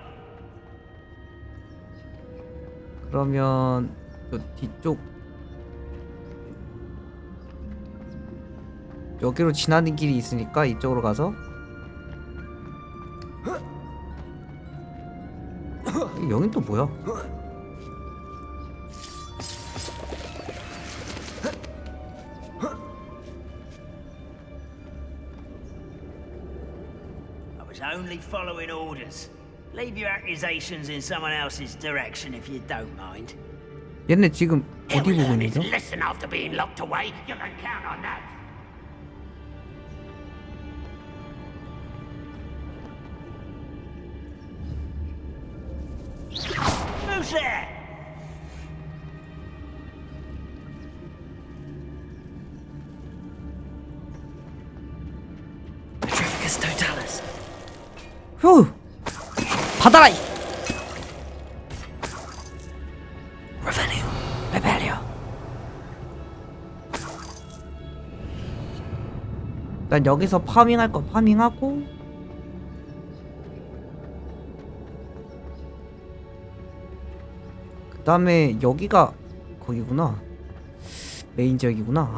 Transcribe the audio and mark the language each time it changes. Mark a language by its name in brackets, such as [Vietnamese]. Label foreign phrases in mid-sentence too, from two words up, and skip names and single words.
[Korean] 그러면 저 뒤쪽 여기로 지나는 길이 있으니까 이쪽으로 가서 여긴 또 뭐야? [English] I was only following orders. Leave your accusations in someone else's direction if you don't mind. [Korean] 얘네 지금 어디 보고 있는 거죠? [English] Listen after being locked away. You can count on that. Who's there? [Latin] Petrificus Totalis. [Korean] 휴! 받아라! [Latin] Revelio. Rebelio. [Korean] 난 여기서 파밍할 거 파밍하고, 그 다음에 여기가 거기구나. 메인 지역이구나.